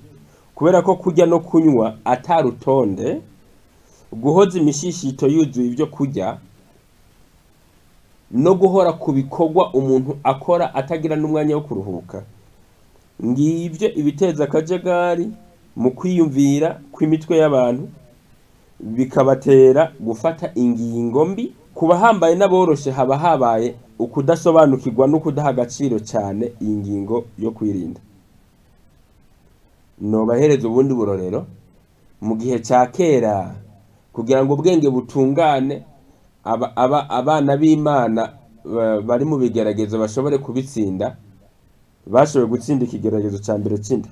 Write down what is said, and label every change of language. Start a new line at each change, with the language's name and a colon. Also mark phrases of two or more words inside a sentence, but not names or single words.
Rundi: Kubera ko kurya no kunywa atarutonde, guhoza imishishito yuzuye ibyo kurya, no guhora ku bikorwa umuntu akora atagira n'umwanya wo kuruhuka, ngibyo ibiteza akajagari mu kwiyumvira kw'imitwe y'abantu, bikabatera gufata ingingo mbi. Kuba hambaye n'aboroshe haba habaye ukudasobanukirwa no kudaha agaciro cyane iyi ngingo yo kwirinda. Nobahereza ubundi burorero. Mu gihe cya kera, kugira ngo ubwenge butungane, abana b'Imana bari mu bigeragezo bashobore kubitsinda, bashoboye gutsinda ikigeragezo cya mbere cy'inda.